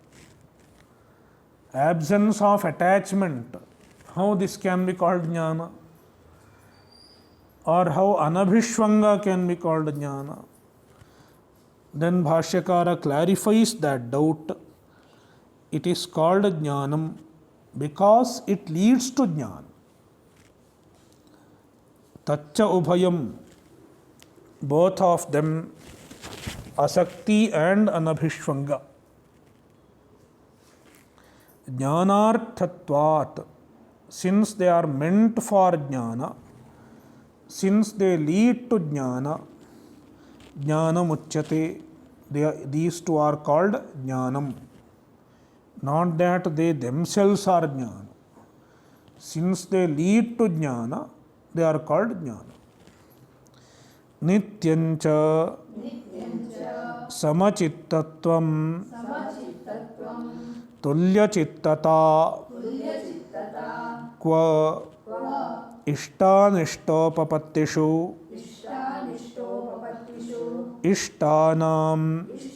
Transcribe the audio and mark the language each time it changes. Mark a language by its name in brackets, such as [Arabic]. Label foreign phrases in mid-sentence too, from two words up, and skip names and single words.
[English] Absence of attachment, how this can be called jnana? Or how anabhisvangah can be called jnana? Then Bhashyakara clarifies that doubt. It is called jnanam because it leads to jnana. [Sanskrit] Taccha ubhayam, [English] both of them, Asaktih and anabhisvangah. Jnanarthatvat, since they are meant for jnana, since they lead to jnana, jnanamuchyate, these two are called jnanam. Not that they themselves are jnana. Since they lead to jnana, they are called jnana. [Sanskrit] Nityancha sama-cittatvam tulya-cittata kva ista-anista-upapattisu istanam